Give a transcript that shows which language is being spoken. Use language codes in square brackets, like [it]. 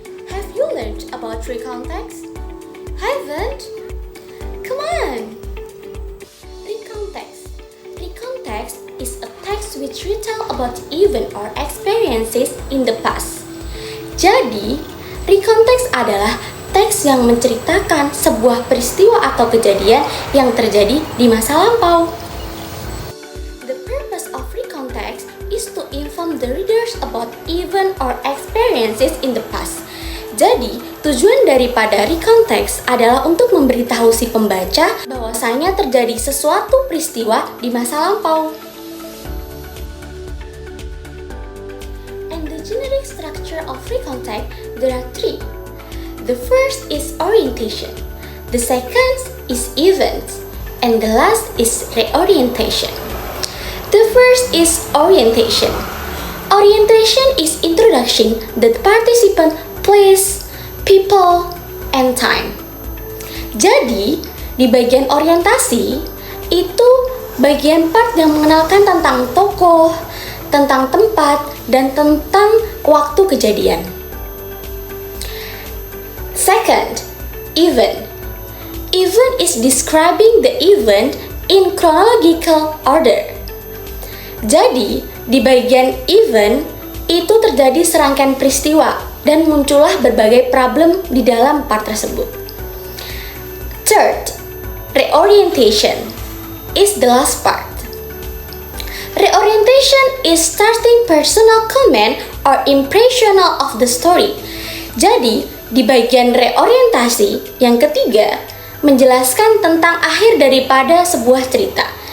[en] Have you learned about recontext? Haven't? Come on! Recontext. Recontext is a text which retell about event or experiences in the past. [id] Jadi, recontext adalah teks yang menceritakan sebuah peristiwa atau kejadian yang terjadi di masa lampau. [en] The purpose of recontext is to inform the readers about event or experiences in the past. [id] Jadi, tujuan daripada recontext adalah untuk memberitahu si pembaca bahwasanya terjadi sesuatu peristiwa di masa lampau. [en] And the generic structure of recontext, there are three. The first is orientation, the second is events, and the last is reorientation. The first is orientation. Orientation is introduction the participant, place, people, and time. [id] Jadi, di bagian orientasi, itu bagian part yang mengenalkan tentang tokoh, tentang tempat, dan tentang waktu kejadian. [en] Second, event. Event is describing the event in chronological order. [id] Jadi, di bagian event, itu terjadi serangkaian peristiwa dan muncullah berbagai problem di dalam part tersebut. [en] Third, reorientation is the last part. Reorientation is starting personal comment or impressional of the story. [id] Jadi, di bagian reorientasi yang ketiga, menjelaskan tentang akhir daripada sebuah cerita.